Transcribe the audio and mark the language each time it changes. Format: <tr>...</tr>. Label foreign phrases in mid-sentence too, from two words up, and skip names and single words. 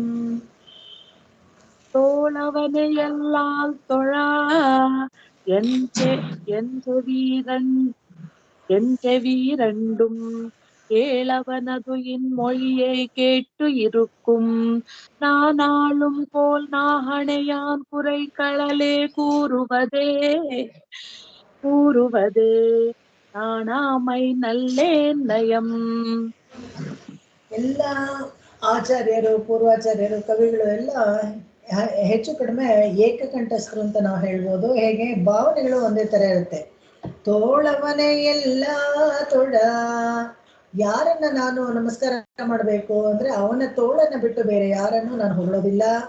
<ta>தோளவனையெல்லால் தொழா என் செவீரண்டும் கேளவனது இன்மொழியை கேட்டு இருக்கும். நாளும் போல் நாகணையான் குறைகழலே கூறுவதே. நாணாமை நல்லே நயம்.</ta> <kn>ಎಲ್ಲ ಆಚಾರ್ಯರು, ಪೂರ್ವಾಚಾರ್ಯರು, ಕವಿಗಳು ಎಲ್ಲ ಹೆಚ್ಚು ಕಡಿಮೆ ಏಕಕಂಠಸ್ಥರು ಅಂತ ನಾವು ಹೇಳ್ಬೋದು. ಹೇಗೆ ಭಾವನೆಗಳು ಒಂದೇ ತರ ಇರುತ್ತೆ.</kn> <ta>தோளவனை அல்லால் தொழா,</ta> <kn>ಯಾರನ್ನ ನಾನು ನಮಸ್ಕಾರ ಮಾಡಬೇಕು ಅಂದ್ರೆ ಅವನ ತೋಳನ್ನ ಬಿಟ್ಟು ಬೇರೆ ಯಾರನ್ನು ನಾನು ಹೊಗಳೋದಿಲ್ಲ.</kn>